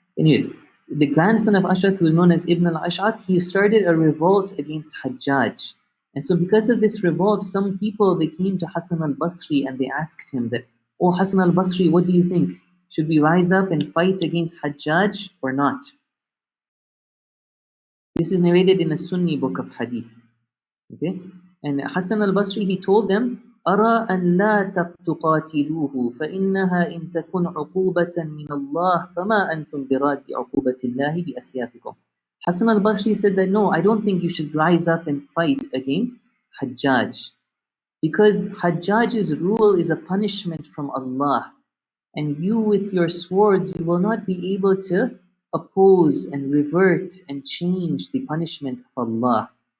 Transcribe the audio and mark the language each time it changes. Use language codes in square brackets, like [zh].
[en] Anyways, the grandson of Ash'ath, who is known as Ibn al-Ash'ath, he started a revolt against Hajjaj. And so because of this revolt, some people, they came to Hassan al-Basri and they asked him that, "Oh Hassan al-Basri, what do you think? Should we rise up and fight against Hajjaj or not?" This is narrated in a Sunni book of hadith. Okay? And Hassan al-Basri, he told them, [ar] أَرَى أَنْ لَا تُقَاتِلُوهُ فَإِنَّهَا إِن تَكُنْ عُقُوبَةً مِّنَ اللَّهِ فَمَا أَنْتُمْ بِرَادِّ عُقُوبَةِ اللَّهِ بِأَسْيَافِكُمْ. [en] Hassan al-Basri said that, no, I don't think you should rise up and fight against Hajjaj. Because Hajjaj's rule is a punishment from Allah. And you with your swords, you will not be able to oppose and revert and change the punishment of Allah.